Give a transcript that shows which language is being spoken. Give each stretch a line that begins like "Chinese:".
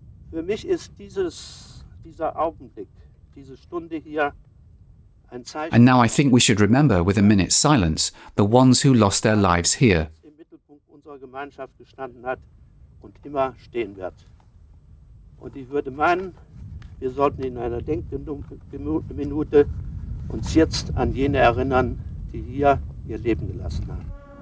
German: Für mich ist dieser Augenblick, diese Stunde hier, ein Zeichen.
English: And now I think we should remember, with a minute's silence, the ones who lost their lives here.
German: Im Mittelpunkt unserer Gemeinschaft gestanden hat und immer stehen wird. Und ich würde meinen, wir sollten in einer Denkminute uns jetzt an jene erinnern, die hier ihr Leben gelassen haben.